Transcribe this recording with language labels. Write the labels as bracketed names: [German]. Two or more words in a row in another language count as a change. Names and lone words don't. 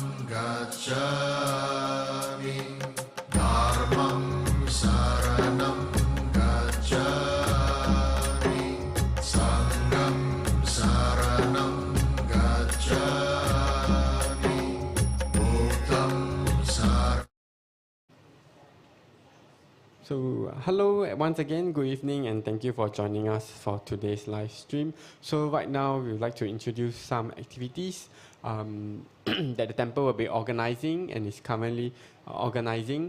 [Pali] gacchami, Dharmam saranam gacchami, Sangham saranam gacchami. Buddham saranam. [English] So, hello once again, good evening, and thank you for joining us for today's live stream. So, right now, we would like to introduce some activities that the temple will be organizing and is currently organizing.